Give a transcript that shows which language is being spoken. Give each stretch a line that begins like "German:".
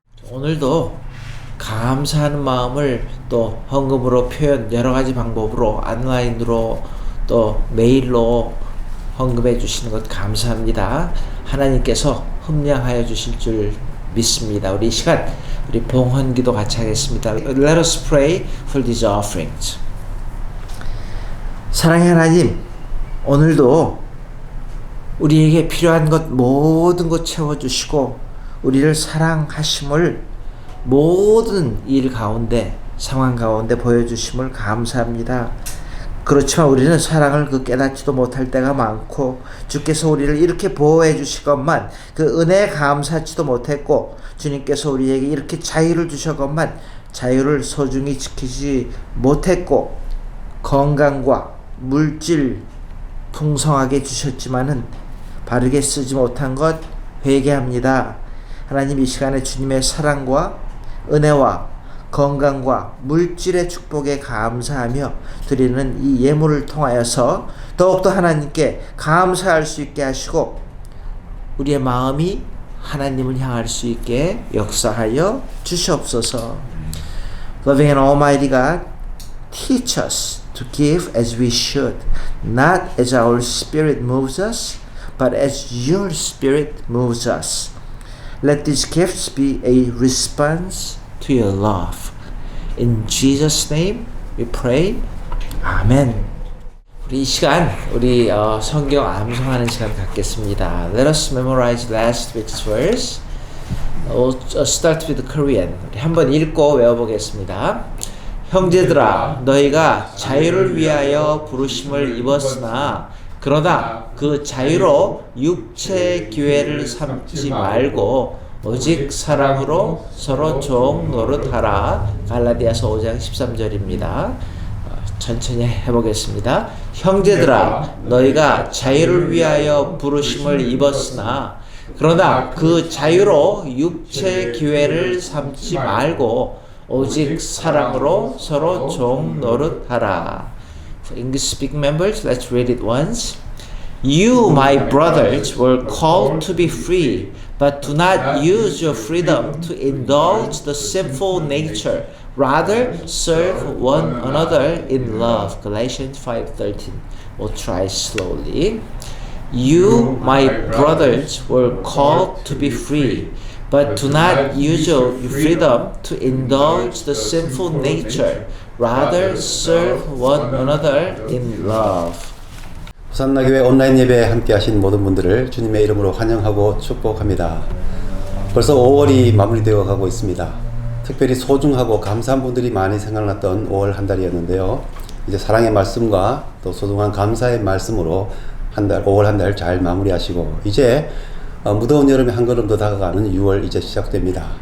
Korean: 오늘도 감사하는 마음을 또 헌금으로 표현 여러 가지 방법으로 온라인으로 또 메일로 헌금해 주시는 것 감사합니다. 하나님께서 흠량하여 주실 줄 믿습니다. 우리 이 시간 우리 봉헌기도 같이 하겠습니다.
English: Let us pray for these offerings.
Korean: 사랑의 하나님, 오늘도 우리에게 필요한 것 모든 것 채워주시고 우리를 사랑하심을 모든 일 가운데 상황 가운데 보여주심을 감사합니다. 그렇지만 우리는 사랑을 깨닫지도 못할 때가 많고 주께서 우리를 이렇게 보호해 주시건만 그 은혜에 감사하지도 못했고 주님께서 우리에게 이렇게 자유를 주셨건만 자유를 소중히 지키지 못했고 건강과 물질 풍성하게 주셨지만은 바르게 쓰지 못한 것 회개합니다. 하나님, 이 시간에 주님의 사랑과 은혜와 건강과 물질의 축복에 감사하며 드리는 이 예물을 통하여서 더욱더 하나님께 감사할 수 있게 하시고 우리의 마음이 하나님을 향할 수 있게 역사하여 주시옵소서.
English: Loving and Almighty God, teach us to give as we should, not as our spirit moves us, but as your spirit moves us. Let these gifts be a response to your love. In Jesus' name we pray. 아멘.
Korean: 우리 이 시간 우리 성경 암송하는 시간 갖겠습니다.
English: Let us memorize last week's verse. We'll start with Korean.
Korean: 우리 한번 읽고 외워보겠습니다. 형제들아, 너희가 자유를 위하여 부르심을 입었으나 그러나 그 자유로 육체의 기회를 삼지 말고 오직 사랑으로 서로 종 노릇하라. 갈라디아서 5장 13절입니다. 천천히 해보겠습니다. 형제들아, 너희가 자유를 위하여 부르심을 입었으나 그러나 그 자유로 육체의 기회를 삼지 말고 오직 사랑으로 서로 종 노릇하라.
English: For English speaking members, let's read it once. You, my brothers, were called to be free, but do not use your freedom to indulge the sinful nature. Rather, serve one another in love. Galatians 5:13. We'll try slowly. You, my brothers, were called to be free, but do not use your freedom to indulge the sinful nature. Rather, serve one another in love.
Korean: 호산나교회 온라인 예배에 함께 하신 모든 분들을 주님의 이름으로 환영하고 축복합니다. 벌써 5월이 마무리되어 가고 있습니다. 특별히 소중하고 감사한 분들이 많이 생각났던 5월 한 달이었는데요. 이제 사랑의 말씀과 또 소중한 감사의 말씀으로 5월 한 달 잘 마무리하시고 이제 무더운 여름에 한 걸음 더 다가가는 6월 이제 시작됩니다.